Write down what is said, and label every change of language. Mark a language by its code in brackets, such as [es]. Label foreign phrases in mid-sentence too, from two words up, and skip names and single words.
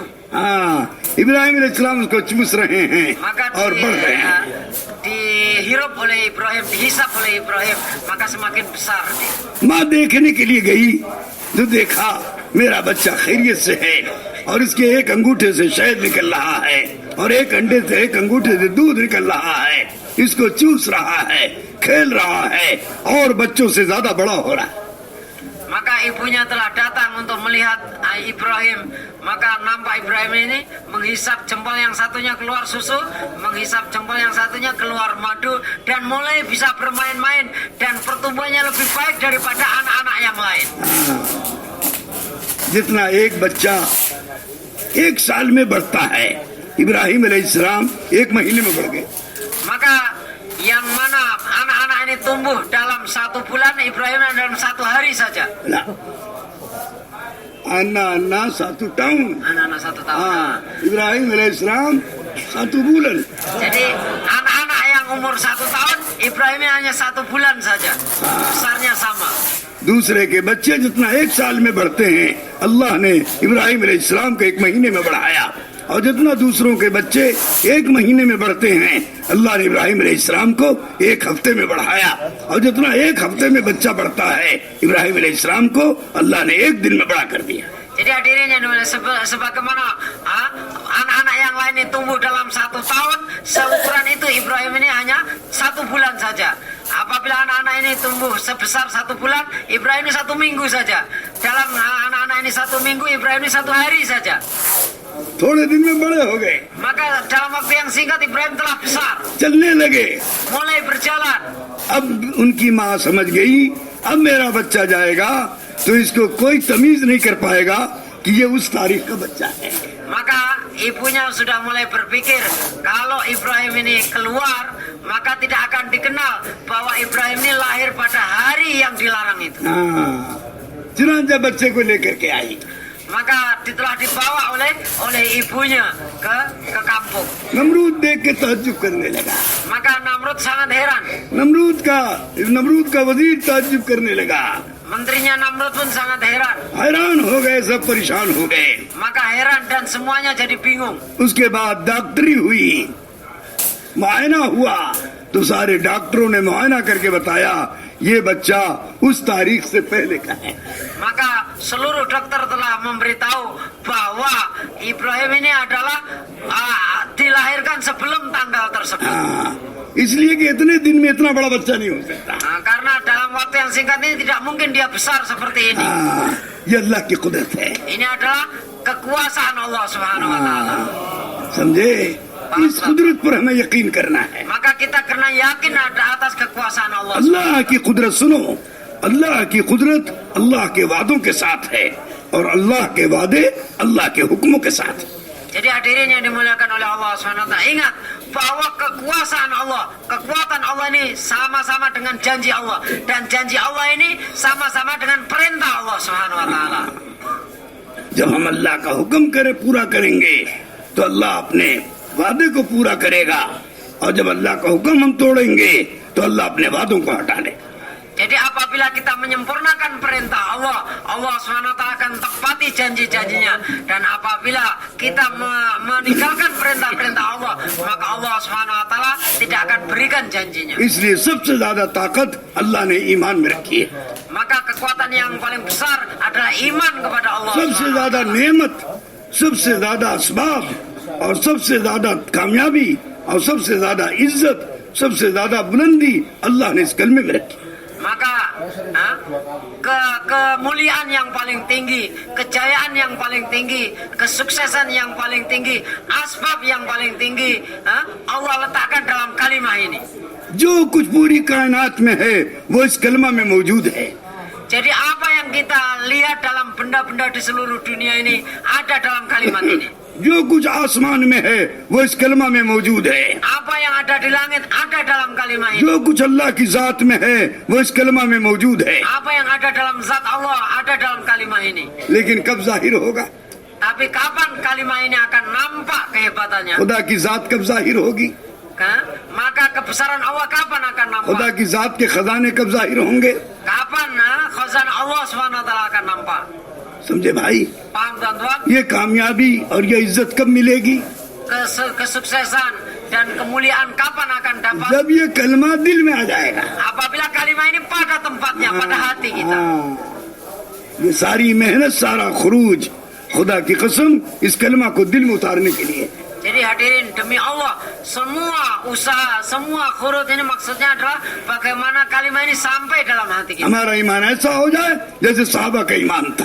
[hi] हाँ, इब्राहिम अलैहिस्सलाम उसको चूस रहे हैं [id] Maka [hi] और बढ़ रहे हैं। [id] dihirup oleh Ibrahim, dihisap oleh Ibrahim, maka semakin besar dia. [hi] माँ देखने के लिए गई तो देखा मेरा बच्चा खैरियत से है और इसके एक अंगूठे से शहद निकल रहा है और एक अंगूठे से दूध निकल रहा है, इसको चूस रहा है, खेल रहा है और बच्चों से ज्यादा बड़ा हो रहा है। [id] Maka ibunya telah datang untuk melihat Ibrahim. Maka nampak Ibrahim ini menghisap jempol yang satunya keluar susu, menghisap jempol yang satunya keluar madu, dan mulai bisa bermain-main dan pertumbuhannya lebih baik daripada anak-anak yang lain. [hi] जितना एक बच्चा 1 साल में बढ़ता है, इब्राहिम अलैहिस्सलाम 1 महीने में बढ़ गए। [id] Maka yang mana anak-anak ini tumbuh dalam 1 bulan, Ibrahim dalam 1 hari saja. ना अन्ना 1 tahun, Anak-anak 1 tahun. [hi] हाँ, इब्राहिम अलैहिस्सलाम 1 bulan। [id] Jadi anak-anak yang umur 1 tahun, Ibrahim hanya 1 bulan saja. Besarnya sama. [hi] दूसरे के बच्चे जितना 1 साल में बढ़ते हैं, अल्लाह ने इब्राहिम अलैहिस्सलाम को 1 महीने में बढ़ाया, और जितना दूसरों के बच्चे 1 महीने में बढ़ते हैं, अल्लाह ने इब्राहिम अलैहिस्सलाम को 1 हफ्ते में बढ़ाया, और जितना 1 हफ्ते में बच्चा बढ़ता है, इब्राहिम अलैहिस्सलाम को अल्लाह ने 1 दिन में बड़ा कर दिया। [id] Jadi hadirin yang sebagaimana anak-anak yang lain ini tumbuh dalam 1 tahun, seukuran itu Ibrahim ini hanya 1 bulan saja. Apabila anak-anak ini tumbuh sebesar 1 bulan, Ibrahim ini 1 minggu saja. Dalam anak-anak ini 1 minggu, Ibrahim ini 1 hari saja. [hi] थोड़े दिन में बड़े हो गए, [id] Maka dalam waktu yang singkat Ibrahim telah besar, [hi] चलने लगे। [id] mulai berjalan. [hi] अब उनकी माँ समझ गई, अब मेरा बच्चा जाएगा तो इसको कोई तमीज नहीं कर पाएगा कि ये उस तारीख का बच्चा है। [id] Maka ibunya sudah mulai berpikir kalau Ibrahim ini keluar, maka tidak akan dikenal bahwa Ibrahim ini lahir pada hari yang dilarang itu. [hi] हाँ, चुनांचा बच्चे को लेकर के आई। [id] Maka telah dibawa oleh ibunya ke kampung. [hi] नमरूद देख के ताज्जुब करने लगा। [id] Maka Namrud sangat heran. [hi] नमरूद का वजीर ताज्जुब करने लगा। [id] Menterinya Namrud pun sangat heran. [hi] हैरान हो गए, सब परेशान हो गए। [id] Maka heran dan semuanya jadi bingung. [hi] उसके बाद डॉक्टरी हुई, मुआयना हुआ, तो सारे डॉक्टरों ने मुआयना करके बताया ये बच्चा उस तारीख से पहले का है। [id] Maka seluruh dokter telah memberitahu bahwa Ibrahim ini adalah dilahirkan sebelum tanggal tersebut. [hi] हाँ, इसलिए कि इतने दिन में इतना बड़ा बच्चा नहीं हो सकता। [id] Karena dalam waktu yang singkat ini tidak mungkin dia besar seperti ini. [hi] हाँ, ये अल्लाह की कुदरत है। [id] Ini adalah kekuasaan Allah [ar] سبحانه و تعالى. [hi] समझे? इस कुदरत पर हमें यकीन करना है। [id] Maka kita kena yakin ada atas kekuasaan Allah. [hi] अल्लाह की कुदरत सुनो, अल्लाह की कुदरत अल्लाह के वादों के साथ है और अल्लाह के वादे अल्लाह के हुक्मों के साथ। [id] Jadi hadirin yang dimuliakan oleh Allah SWT, ingat bahwa kekuasaan Allah, kekuatan Allah ini sama-sama dengan janji Allah, dan janji Allah ini sama-sama dengan perintah Allah SWT. [hi] जब हम अल्लाह का हुक्म करे पूरा करेंगे तो अल्लाह अपने वादे को पूरा करेगा, और जब अल्लाह का हुक्म हम तोड़ेंगे तो अल्लाह अपने वादों को हटा ले। [id] Jadi apabila kita menyempurnakan perintah Allah, Allah SWT akan tepati janji-janjinya. Dan apabila kita meninggalkan perintah-perintah Allah, maka Allah SWT tidak akan berikan janjinya. [hi] इसलिए सबसे ज्यादा ताकत अल्लाह ने ईमान में रखी है। [id] Maka kekuatan yang paling besar adalah iman kepada Allah [hi] सबसे [id] SWT. [hi] ज्यादा नेमत, सबसे ज्यादा असबाब और सबसे ज्यादा कामयाबी और सबसे ज्यादा इज्जत, सबसे ज्यादा बुलंदी अल्लाह ने इस कलमे में रखी। [id] Maka kemuliaan yang paling tinggi, kejayaan yang paling tinggi, kesuksesan yang paling tinggi, asbab yang paling tinggi, Allah letakkan dalam kalimah ini. [hi] जो कुछ पूरी कायनात में है वो इस कलमा में मौजूद है। [id] Jadi apa yang kita lihat dalam benda-benda di seluruh dunia ini ada dalam kalimat ini. [hi] जो कुछ आसमान में है वो इस कलमा में मौजूद है। [id] Apa yang ada di langit ada dalam kalimat ini. [hi] जो कुछ अल्लाह की जात में है वो इस कलमा में मौजूद है। [id] Apa yang ada dalam zat Allah ada dalam kalimat ini. [hi] लेकिन कब जाहिर होगा? [id] Tapi kapan kalimat ini akan nampak kehebatannya? [hi] खुदा की जात कब जाहिर होगी? [id] Maka kebesaran Allah kapan akan nampak? [hi] खुदा की जात के खजाने कब जाहिर होंगे? [id] Kapan khazanah Allah SWT akan nampak? [hi] समझे भाई? [id] Paham tuan-tuan? [hi] ये कामयाबी और ये इज्जत कब मिलेगी? [id] Kesuksesan dan kemuliaan kapan akan dapat? [hi] जब ये कलमा दिल में आ जाएगा। [id] Apabila kalimat ini pada tempatnya, pada hati kita. [hi] ये सारी मेहनत, सारा खुरूज खुदा की कसम इस कलमा को दिल में उतारने के लिए। [id] Jadi hadirin, demi Allah, semua usaha, semua khurut ini maksudnya adalah bagaimana kalimat ini sampai dalam hati kita. [hi] हमारा ईमान ऐसा हो जाए जैसे साहबा का ईमान था।